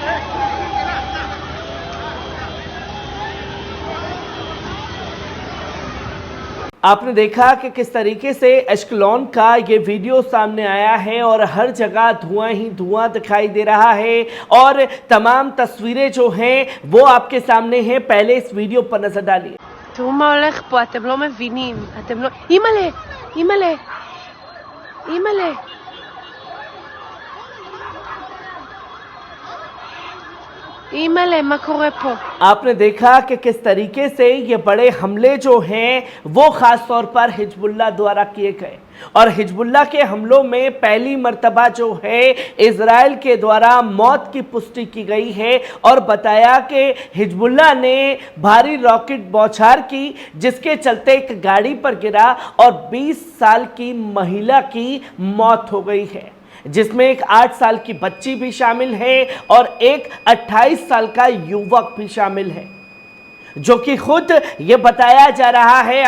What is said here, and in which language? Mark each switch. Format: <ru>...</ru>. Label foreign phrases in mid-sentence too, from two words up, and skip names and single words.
<hi>आपने देखा कि किस तरीके से अशकलोन का ये वीडियो सामने आया है और हर जगह धुआं ही धुआं दिखाई दे रहा है, और तमाम तस्वीरें जो हैं वो आपके सामने हैं। पहले इस वीडियो पर नजर डालिए।</hi> <he>תראו מה הולך פה, אתם לא מבינים, אתם לא... אימא'לה, אימא'לה, אימא'לה. אימא'לה מה קורה פה.</he> <hi>आपने देखा कि किस तरीके से ये बड़े हमले जो हैं वो खास तौर पर हिजबुल्लाह द्वारा किए गए, और हिजबुल्लाह के हमलों में पहली मर्तबा जो है इजराइल के द्वारा मौत की पुष्टि की गई है, और बताया कि हिजबुल्लाह ने भारी रॉकेट बौछार की, जिसके चलते एक गाड़ी पर गिरा और 20 साल की महिला की मौत हो गई है, जिसमें एक 8 साल की बच्ची भी शामिल है और एक 28 साल का युवक भी शामिल है, जो कि खुद ये बताया जा रहा है।</hi>